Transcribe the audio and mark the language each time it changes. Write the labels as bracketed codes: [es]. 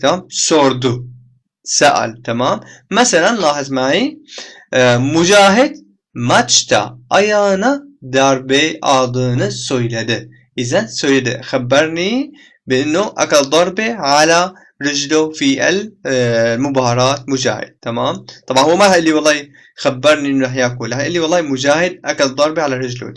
[ar] تمام sordu, سأل. تمام مثلا لاحظ معي [tr] Mücahit maçta ayağına darbe aldığını söyledi. [ar] إذا söyledi. خبرني بأنه أكل ضربة على رجله في المباراة مجاهد. تمام طبعا هو ما قال لي والله خبرني انه رح ياكل، قال لي والله مجاهد اكل ضربة على رجله.